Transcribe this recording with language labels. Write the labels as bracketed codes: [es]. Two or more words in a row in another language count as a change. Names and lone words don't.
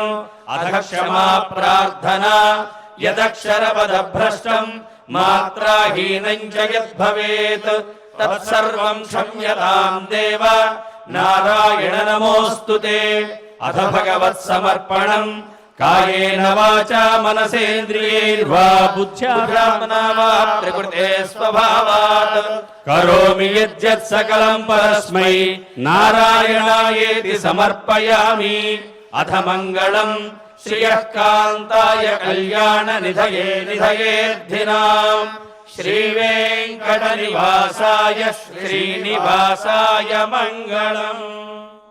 [sa] अथ क्षमा प्रार्थना यदक्षरपदभ्रष्टं मात्राहीनं च यद्भवेत् तत्सर्वं क्षम्यतां देव नारायण नमोऽस्तु ते। अथ भगवत्समर्पणम् కాయేన వాచా మనసేంద్రియైర్వా బుద్ధ్యాత్మనా వా ప్రకృతే స్వభావాత్ కరోమి యజ్జత్ సకలం పరస్మై నారాయణాయేతి సమర్పయామి. అథ మంగళం శ్రియః కాంతాయ కళ్యాణ నిధయే నిధయేర్థినాం శ్రీ వెంకట నివాసాయ శ్రీనివాసాయ మంగళం.